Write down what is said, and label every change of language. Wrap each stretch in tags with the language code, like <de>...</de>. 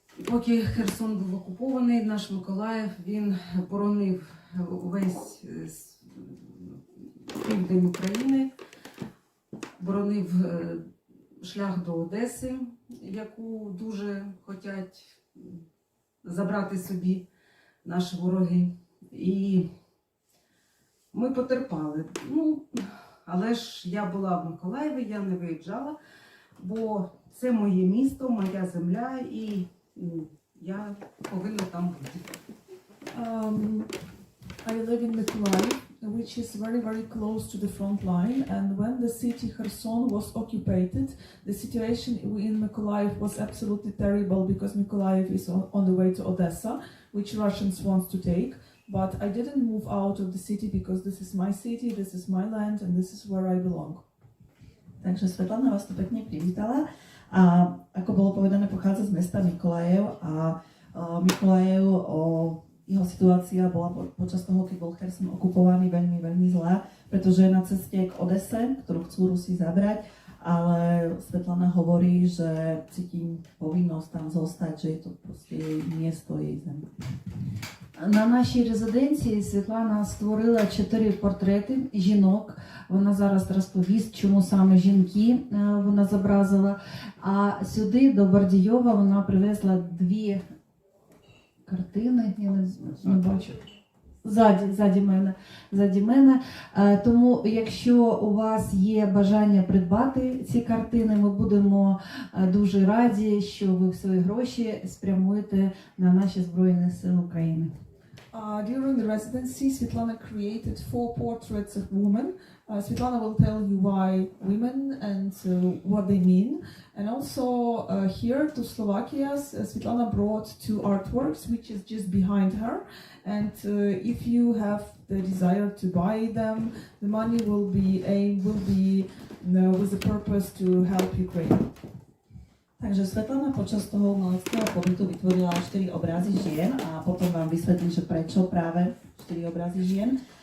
<uk>Поки Херсон був окупований, наш Миколаїв, він боронив весь південь України, боронив шлях до Одеси, яку дуже хочуть забрати собі наші вороги. І ми потерпали. Але ж я була в Миколаєві, я не виїжджала, бо це моє місто, моя земля, і я повинна там бути.</uk> <en>I live in Mykolaiv, which is very, very close to the front line. And when the city Kherson was occupied, the situation in Mykolaiv was absolutely terrible because Mykolaiv is on the way to Odessa, which Russians want to take. But I didn't move out of the city because this is my city, this is my land, and this is where I belong.</en> <sk>Takže Svetlana vás tu pekne privítala. A ako bolo povedané, pochádza z mesta Mykolajiv a Mykolajiv, jeho situácia bola počas toho, keď bol Kherson okupovaný, veľmi, veľmi zlá, pretože je na ceste k Odese, ktorú chcú Rusi zabrať, ale Svetlana hovorí, že cíti povinnosť tam zostať, že je to proste jej miesto, jej zem.</sk> <uk>На нашій резиденції Світлана створила 4 портрети жінок. Вона зараз розповість, чому саме жінки вона зобразила. А сюди, до Бардійова, вона привезла 2 картини, я не бачу. Ззаді мене. Тому, якщо у вас є бажання придбати ці картини, ми будемо дуже раді, що ви свої гроші спрямуєте на наші Збройні Сили України.</uk> <en>During the residency, Svetlana created 4 portraits of women. Svetlana will tell you why women and what they mean. And also here to Slovakia, Svetlana brought 2 artworks, which is just behind her. And if you have the desire to buy them, the money will be with the purpose to help Ukraine.</en> <sk>Takže Svetlana počas toho umeleckého pobytu vytvorila 4 obrazy žien a potom vám vysvetlím, že prečo práve 4 obrazy žien.</sk>